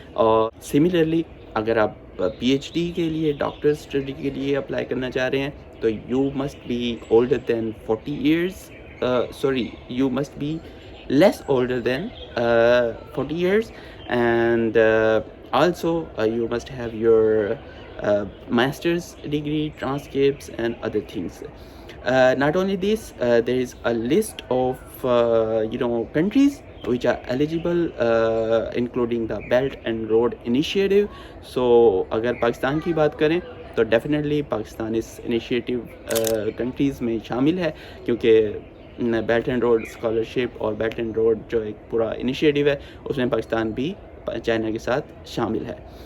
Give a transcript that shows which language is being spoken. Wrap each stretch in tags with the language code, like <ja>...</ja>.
<hi>और सिमिलरली अगर आप पीएचडी के लिए, डॉक्टर स्टडी के लिए अप्लाई करना चाह रहे हैं तो</hi> <en>You must be older than 40 years, you must be less older than 40 years, and also you must have your master's degree, transcripts, and other things. Not only this, there is a list of countries which are eligible, including the Belt and Road Initiative. So</en> <hi>अगर पाकिस्तान की बात करें तो definitely Pakistan इस initiative countries में शामिल है, क्योंकि बेल्ट एंड रोड स्कॉलरशिप और बेल्ट एंड रोड जो एक पूरा इनिशिएटिव है उसमें पाकिस्तान भी चाइना के साथ शामिल है।</hi>